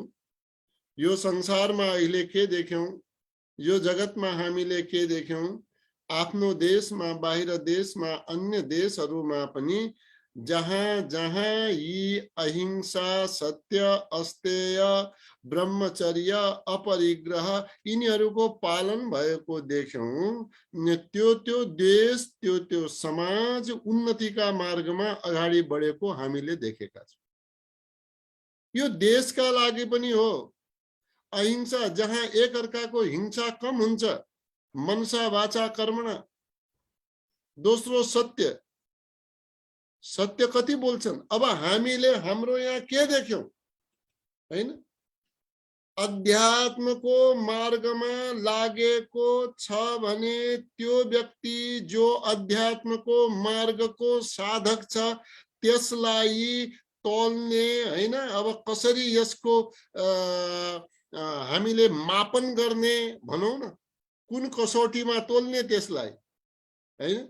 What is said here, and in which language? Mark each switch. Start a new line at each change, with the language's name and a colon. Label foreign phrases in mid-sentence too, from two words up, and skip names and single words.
Nepali: यो संसारमा अहिले के देख्यौं, यो जगतमा हामीले के देख्यौं, आफ्नो देशमा, बाहिर देशमा, अन्य देशहरूमा पनि जहाँ जहाँ यी अहिंसा, सत्य, अस्तेय, ब्रह्मचर्य, अपरिग्रह यिनीहरूको पालन भएको देख्यौं, त्यो देश, त्यो समाज उन्नतिका मार्गमा अगाडि बढेको हामीले देखेका छौं। यो देशका लागि पनि हो। अहिंसा, जहाँ एक अर्काको हिंसा कम हुन्छ,
Sanskrit: मनसा वाचा कर्मणा।
Nepali: दोस्रो सत्य, सत्य कति बोल्छन्? अब हामीले हाम्रो यहाँ के देख्यौं हैन? अध्यात्मको मार्गमा लागेको छ भने त्यो व्यक्ति जो अध्यात्मको मार्गको साधक छ त्यसलाई तोल्ने हैन, अब कसरी यसको हामीले मापन गर्ने भनौं न, कुन कसौटीमा तोल्ने त्यसलाई हैन?